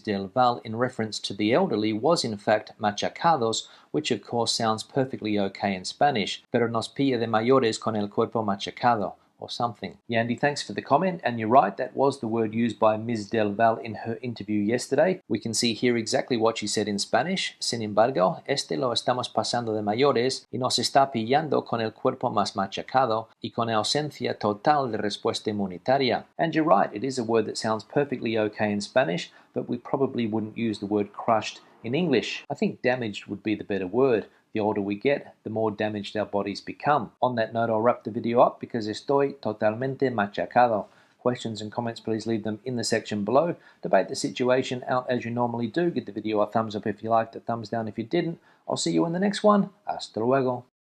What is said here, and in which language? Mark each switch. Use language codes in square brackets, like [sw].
[en] Del Val in reference to the elderly, was in fact machacados, which of course sounds perfectly okay in Spanish, pero nos pilla de mayores con el cuerpo machacado. or something. Yandy, thanks for the comment, and you're right, that was the word used by Ms. Del Val in her interview yesterday. We can see here exactly what she said in Spanish. [es] Sin embargo, lo estamos pasando de mayores y nos está pillando con el cuerpo más machacado y con ausencia total de respuesta inmunitaria. [en] And you're right, it is a word that sounds perfectly okay in Spanish, but we probably wouldn't use the word crushed in English. I think damaged would be the better word. The older we get, the more damaged our bodies become. On that note, I'll wrap the video up because estoy totalmente machacado. Questions and comments, please leave them in the section below. Debate the situation out as you normally do. Give the video a thumbs up if you liked, a thumbs down if you didn't. I'll see you in the next one. Hasta luego.